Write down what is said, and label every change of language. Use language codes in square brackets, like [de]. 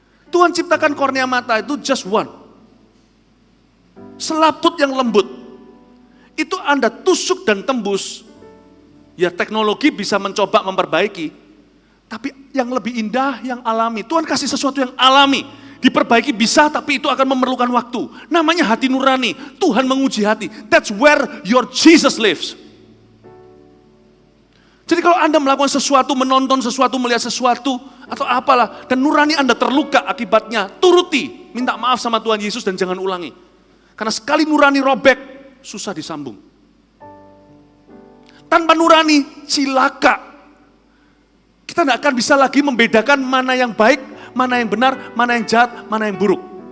[id] Tuhan ciptakan kornea mata itu [en] just one. [id] Selaput yang lembut. Itu Anda tusuk dan tembus. Ya teknologi bisa mencoba memperbaiki, tapi yang lebih indah, yang alami. Tuhan kasih sesuatu yang alami, diperbaiki bisa, tapi itu akan memerlukan waktu. Namanya hati nurani, Tuhan menguji hati. [en] That's where your Jesus lives. [id] Jadi kalau Anda melakukan sesuatu, menonton sesuatu, melihat sesuatu, atau apalah, dan nurani Anda terluka akibatnya, turuti, minta maaf sama Tuhan Yesus dan jangan ulangi. Karena sekali nurani robek, susah disambung. Tanpa nurani, cilaka. Kita tidak akan bisa lagi membedakan mana yang baik, mana yang benar, mana yang jahat, mana yang buruk.